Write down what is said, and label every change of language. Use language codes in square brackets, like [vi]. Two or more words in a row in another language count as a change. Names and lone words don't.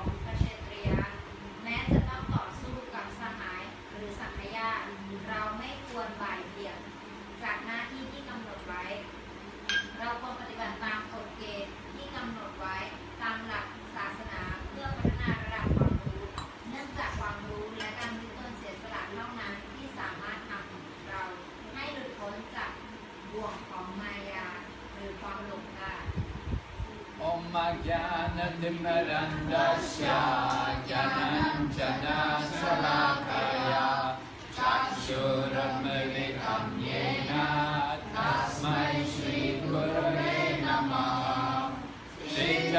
[th] พระเชตรียะแม้จะต้องต่อสู้กับสหายหรือสังฆญาติเราไม่ควรบ่ายเบี่ยงจากหน้าที่ที่กำหนดไว้เราควรปฏิบัติตามกฎเกณฑ์ที่กำหนดไว้ตามหลักศาสนาเพื่อพัฒนาระดับความรู้เนื่องจากความรู้และการยึดตนเสียสละเท่านั้นที่สามารถทำเราให้หลุดพ้นจากบ่วงของมายาหรือความหลงได้ [sa] ॐ ज्ञानतिमिरान्धस्य ज्ञानशलाकया चक्षुरमीलितं येन तस्मै श्रीगुरवे नमः श्री